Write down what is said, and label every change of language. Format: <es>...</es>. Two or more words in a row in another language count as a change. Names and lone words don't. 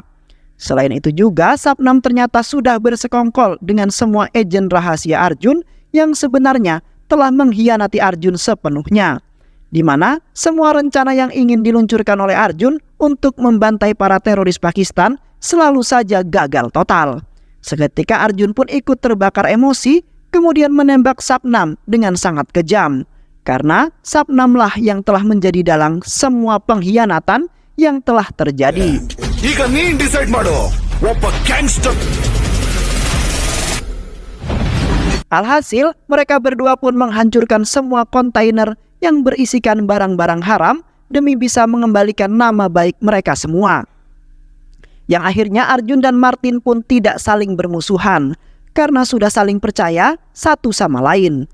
<id>Selain itu juga, Sabnam ternyata sudah bersekongkol dengan semua agen rahasia Arjun yang sebenarnya telah mengkhianati Arjun sepenuhnya, di mana semua rencana yang ingin diluncurkan oleh Arjun untuk membantai para teroris Pakistan selalu saja gagal total. Seketika Arjun pun ikut terbakar emosi, kemudian menembak Sabnam dengan sangat kejam, karena Sabnamlah yang telah menjadi dalang semua pengkhianatan yang telah terjadi.</id> <kn>ಈಗ ನೀನ್ ಡಿಸೈಡ್ ಮಾಡು ಒಬ್ಬ ಗ್ಯಾಂಗ್ಸ್ಟರ್.</kn> <id>Alhasil, mereka berdua pun menghancurkan semua kontainer yang berisikan barang-barang haram demi bisa mengembalikan nama baik mereka semua. Yang akhirnya Arjun dan Martin pun tidak saling bermusuhan, karena sudah saling percaya satu sama lain.</id>